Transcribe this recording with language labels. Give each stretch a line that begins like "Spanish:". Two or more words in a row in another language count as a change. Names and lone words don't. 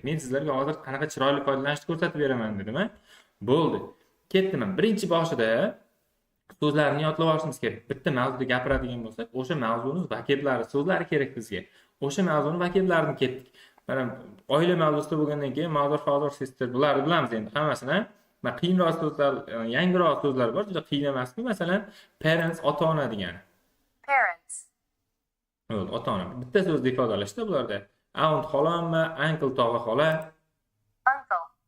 Uzbek: Men sizlarga hozir qanaqa chiroyli foydalanishni ko'rsatib beraman dedim. Bo'ldi. Ketdim. Birinchi boshida so'zlarni yodlab olishimiz kerak. Bitta mavzuda gapiradigan bo'lsak, o'sha mavzuning vokablari, so'zlari kerak bizga. O'sha mavzuning vokablarini ketdik. Mana oila mavzusida bo'lgandan keyin
English: mother, father, sister
Uzbek: bularni bilamiz endi hammasini. Mana qiyinroq so'zlar, yangiroq so'zlar bor, juda qiyin emasmi? Masalan, parents ota-ona degani. Parents. Ota-ona. Bitta so'zda ifodalashda bularda. Aunt xolammi, uncle tog'a xola. Uncle.